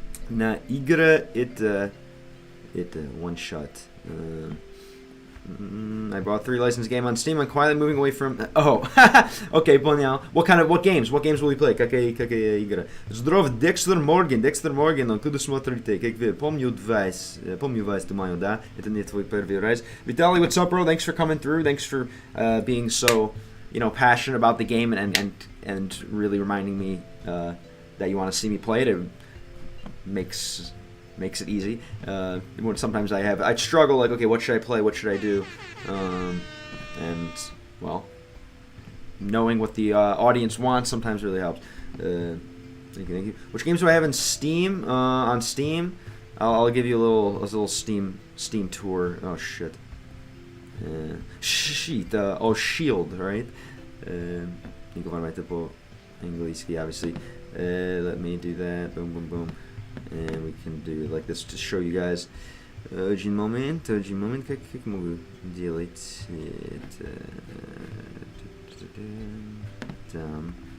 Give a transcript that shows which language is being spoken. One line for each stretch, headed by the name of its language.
Russian: На игра это
English: one shot. I bought 3 licensed game on Steam. I'm quietly moving away from. Oh, okay,
Russian: понял.
English: What games will we play?
Russian: Какая игра? Здоров, Dexter Morgan, откуда смотрите? Как вы? Помню вас, думаю, да? Это не твой первый раз.
English: Vitaly, what's up, bro? Thanks for coming through. Thanks for being so, passionate about the game and really reminding me that you want to see me play it. It makes it easy. When sometimes I'd struggle, like, okay, what should I play? What should I do? And well, knowing what the audience wants sometimes really helps. Thank you. Which games do I have in Steam? On Steam, I'll give you a little Steam tour. Oh shit. Shield, right? You can find my typo Anglийский, obviously. Let me do that. Boom, boom, boom. And we can do like this to show you guys.
Russian: Один момент, как могу делать это? Там.